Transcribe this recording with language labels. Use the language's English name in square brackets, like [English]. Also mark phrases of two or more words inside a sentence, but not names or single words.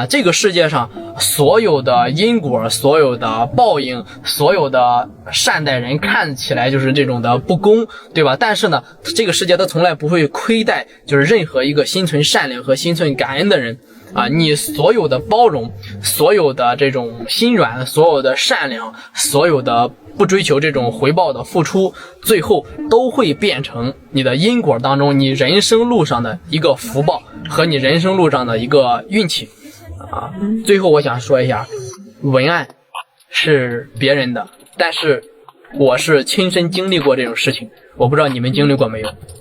[Chinese] 這個世界上所有的因果，所有的報應，所有的善待人看起來就是這種的不公，對吧？但是呢，這個世界它從來不會虧待就是任何一個心存善良和心存感恩的人啊，你所有的包容，所有的这种心软，所有的善良，所有的不追求这种回報的付出，最後都會變成你的因果當中，你人生路上的一個福報和你人生路上的一個運氣啊。最後我想說一下，文案是別人的，但是我是親身經歷過這種事情，我不知道你們經歷過沒有。